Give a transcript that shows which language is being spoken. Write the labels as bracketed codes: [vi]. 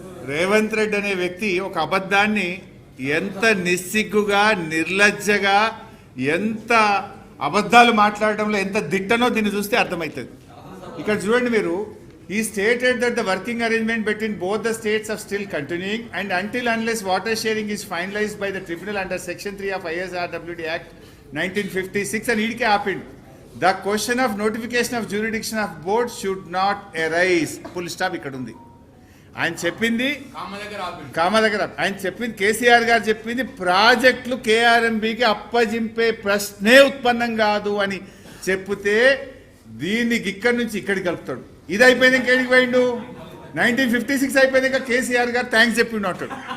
[te] రేవంత్ రెడ్డి అనే వ్యక్తి ఒక అబద్ధాన్ని ఎంత నిస్సిగ్గుగా, నిర్లజ్జగా, ఎంత అబద్ధాలు మాట్లాడడంలో ఎంత దిట్టనో దీన్ని చూస్తే అర్థమవుతుంది. ఇక్కడ చూడండి మీరు, [en] he stated that the working arrangement between both the states are still continuing and until unless water sharing is finalized by the tribunal under section 3 of ISRWD Act 1956 and idike happened, the question of notification of jurisdiction of board should not arise. [te] Full stop ikkada undi. ఆయన చెప్పింది కామ దగ్గర ఆయన చెప్పింది కేసీఆర్ గారు చెప్పింది ప్రాజెక్టులు కేఆర్ఎంబీకి అప్పజింపే ప్రశ్నే ఉత్పన్నం కాదు అని చెప్తే దీనికి ఇక్కడి నుంచి ఇక్కడికి కలుపుతాడు. ఇది అయిపోయింది ఇంకేడికి పోయిండు. 1956 అయిపోయింది ఇంకా కేసీఆర్ గారు థ్యాంక్స్ చెప్పిండు అంటాడు.